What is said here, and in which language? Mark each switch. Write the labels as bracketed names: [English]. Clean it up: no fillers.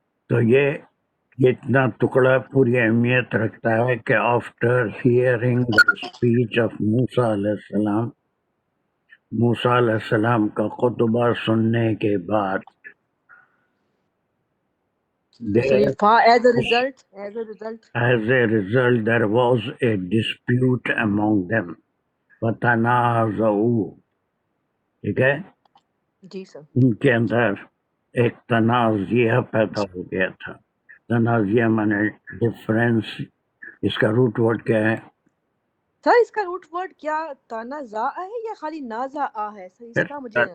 [Urdu] تو یہ اتنا ٹکڑا پوری اہمیت رکھتا ہے کہ [English] after hearing the speech of [Urdu] موسیٰ علیہ السلام، موسیٰ علیہ السلام کا خطبہ سننے کے بعد [English] So [Urdu] یہ [English] فا as a result as a result there was a dispute among them فتنازعوا. [Urdu] ٹھیک ہے، جی سر. ان کے اندر ایک تنازعہ پیدا ہو گیا تھا. تنازعہ مانے ڈفرینس. اس کا روٹ ورڈ کیا ہے سر اس کا روٹ ورڈ کیا تنازع ہے یا خالی نازع ہے سر؟ اس کا مجھے